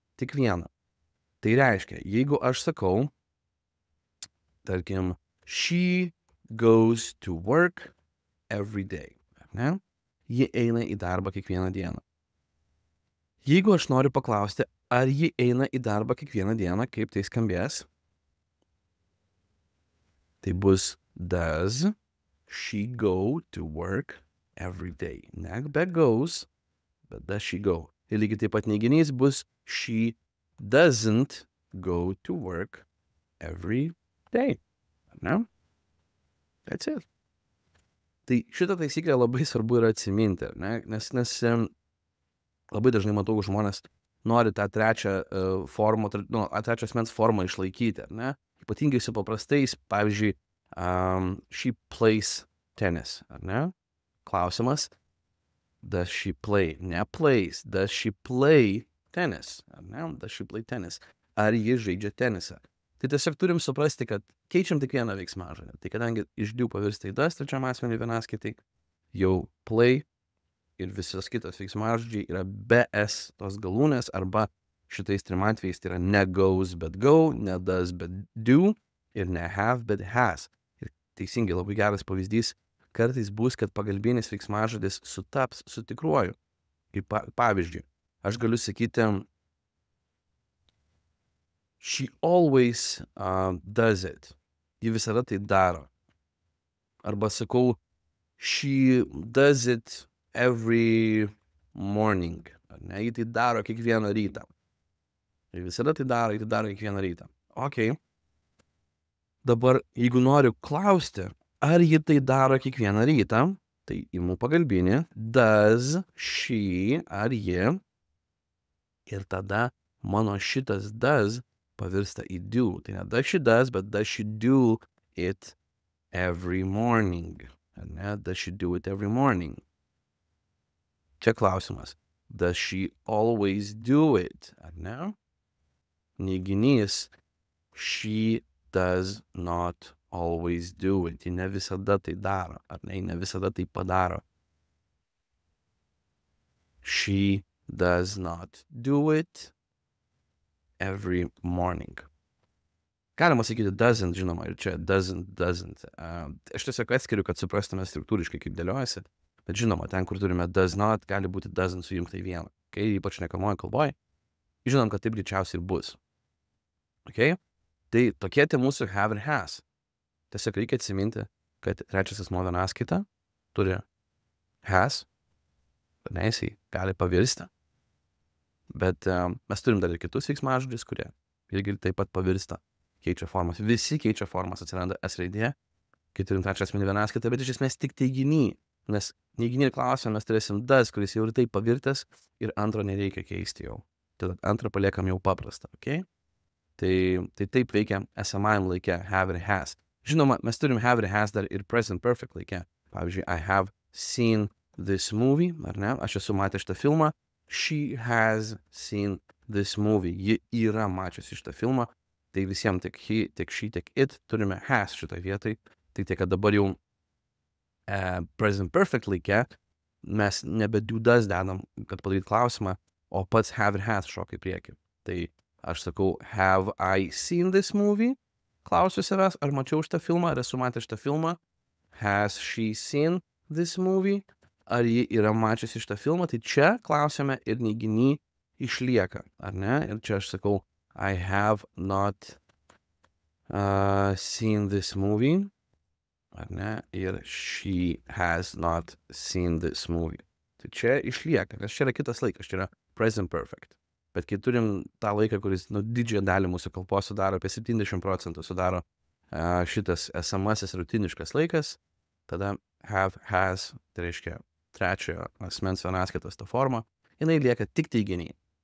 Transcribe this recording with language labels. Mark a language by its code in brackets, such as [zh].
[lt] Tik vieną. Tai reiškia, jeigu aš sakau, tarkim, [en] she goes to work every day. [lt] Ne? Ji eina į darbą kiekvieną dieną. Jeigu aš noriu paklausti, ar ji eina į darbą kiekvieną dieną, kaip tai skambės? Tai bus [en] does she go to work every day? [lt] Ne be goes, bet [en] does she go. [lt] Ir lygiai taip pat neiginys bus she [en] doesn't go to work every day. [lt] Ar ne? [en] That's it. [lt] Tai šitą taisyklę labai svarbu yra atsiminti, ar ne? Nes labai dažnai matau, žmonės nori tą trečią formą, trečią asmens formą išlaikyti, ar ne? Ypatingai su paprastais, pavyzdžiui, [en] she plays tennis, [lt] ar ne? [en] Klausimas, does she play? Ne plays, does she play tennis? [lt] Ar ne? [en] Does she play tennis? [lt] Ar ji žaidžia tenisą? Tai tiesiog turim suprasti, kad keičiam tik vieną veiksmažodį. Tai kadangi iš do pavirsta į does trečiam asmeniui vienaskaitai, jau play ir visos kitos veiksmažodžiai yra be s tos galūnės, arba šitais trim atvejais tai yra ne goes bet go, ne does bet do ir ne have bet has. Ir teisingai, labai geras pavyzdys, kartais bus, kad pagalbinis veiksmažodis sutaps su tikruoju. Kaip pavyzdžiui, aš galiu sakyti [en] she always does it. [lt] Ji visada tai daro. Arba sakau, [en] she does it every morning. [lt] Ar ne? Ji tai daro kiekvieną rytą. Ji visada tai daro, ji tai daro kiekvieną rytą. Ok. Dabar, jeigu noriu klausti, ar ji tai daro kiekvieną rytą, tai imu pagalbinį, does she, ar ji, ir tada mano šitas does pavirsta į do. [en] Tai ne does she does, bet does she do it every morning. [lt] Ar ne? [en] Does she do it every morning? [lt] Čia klausimas. [en] Does she always do it? [lt] Ar ne? Neiginys. [en] She does not always do it. [lt] Ji ne visada tai daro. Ar ne? Ne visada tai padaro. [en] She does not do it every morning. [lt] Galima sakyti doesn't, žinoma, ir čia doesn't. Aš tiesiog atskiriu, kad suprastume struktūriškai, kaip dėliojasi. Bet žinoma, ten, kur turime does not, gali būti doesn't sujungta į vieną. Okay? Ypač nekalboje kalboje. Žinom, kad taip greičiausiai ir bus. Okay? Tai tokie tie mūsų have ir has. Tiesiog reikia atsiminti, kad trečias asmuo vienaskaita turi has, ne, jisai gali pavirsti. Bet mes turim dar ir kitus veiksmažodžius, kurie irgi taip pat pavirsta, keičia formas. Visi keičia formas, atsiranda s raidė, kai turim trečią asmenį vienaskaitą, bet iš esmės tik teiginį. Nes neiginį klausimą mes turėsim does, kuris jau ir taip pavirtas, ir antro nereikia keisti jau. Tada antrą paliekam jau paprastą, okay? Tai taip veikia esamajam laike have ir has. Žinoma, mes turim have ir has dar ir present perfect laike. Pavyzdžiui, [en] I have seen this movie, [lt] ar ne? Aš esu matęs šitą filmą. [en] She has seen this movie. [lt] Ji yra mačiusi šitą filmą. Tai visiems tiek he, tiek she, tiek it turime has šitą vietoj. Tai tiek, kad dabar jau present perfect laike mes nebe do does dedam, kad padaryt klausimą, o pats have ir has šoka į priekį. Tai aš sakau, [en] have I seen this movie? [lt] Klausiu savęs, ar mačiau šitą filmą, ar esu matęs šitą filmą. [en] Has she seen this movie? [lt] Ar ji yra mačiusi šitą filmą, tai čia klausime ir neiginį išlieka, ar ne? Ir čia aš sakau, [en] I have not seen this movie, [lt] ar ne? [en] Ir she has not seen this movie. [lt] Tai čia išlieka, nes čia yra kitas laikas, čia yra present perfect. Bet kai turim tą laiką, kuris didžiąją dalį mūsų kalbos sudaro, apie 70% sudaro šitas esamasis rutiniškas laikas, tada have, has, tai reiškia trečiojo asmens vienaskaitos ta forma, jinai lieka tik teiginiai.